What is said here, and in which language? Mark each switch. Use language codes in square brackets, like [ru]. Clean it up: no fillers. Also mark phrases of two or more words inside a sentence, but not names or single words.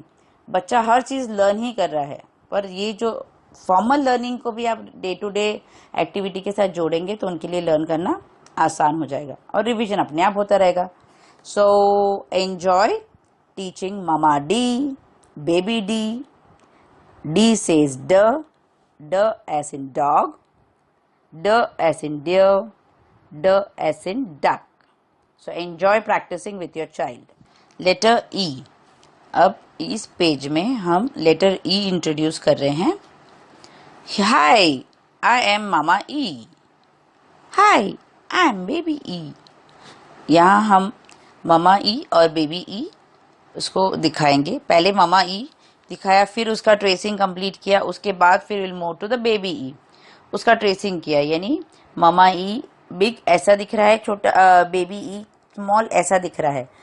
[hi] बच्चा हर चीज लर्न ही कर रहा है, पर ये जो [en] formal learning [hi] को भी आप [en] day to day activity [hi] के साथ जोड़ेंगे तो उनके लिए लर्न करना आसान हो जाएगा और रिवीजन अपने आप होता रहेगा। [en] so enjoy teaching Mama D, Baby D, D says D as in dog, D as in deer, D as in duck. So enjoy practicing with your child. Letter E. [hi] अब इस पेज में हम [en] letter E introduce [hi] कर रहे हैं. [en] Hi, I am Mama E. Hi, I am Baby E. [hi] यहाँ हम मामा ई और बेबी ई उसको दिखाएंगे. पहले मामा ई दिखाया, फिर उसका [en] tracing complete [hi] किया, उसके बाद फिर [en] will move to the Baby E. [hi] उसका ट्रेसिंग किया, यानी मामा ई बिग ऐसा दिख रहा है, छोटा बेबी ई स्मॉल ऐसा दिख रहा है.